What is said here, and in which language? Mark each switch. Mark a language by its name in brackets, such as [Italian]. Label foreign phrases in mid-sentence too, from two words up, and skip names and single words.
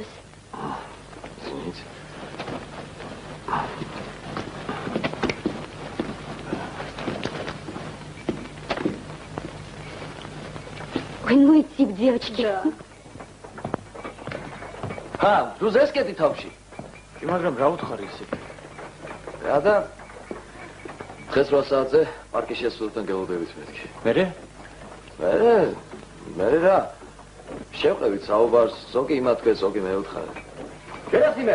[Russian] Извините. Ой, ну и тип девочки. [Georgian] Да. Друзескети თავში. კი, მაგრამ რა უთხარი ისე? რა და დღეს 8 საათზე პარკის შესასვლელთან გელოდებით მეთქი. მე რა შევყევით საუბარს, ზოგი იმათქვე, ზოგი მე უთხარ. გერასიმე.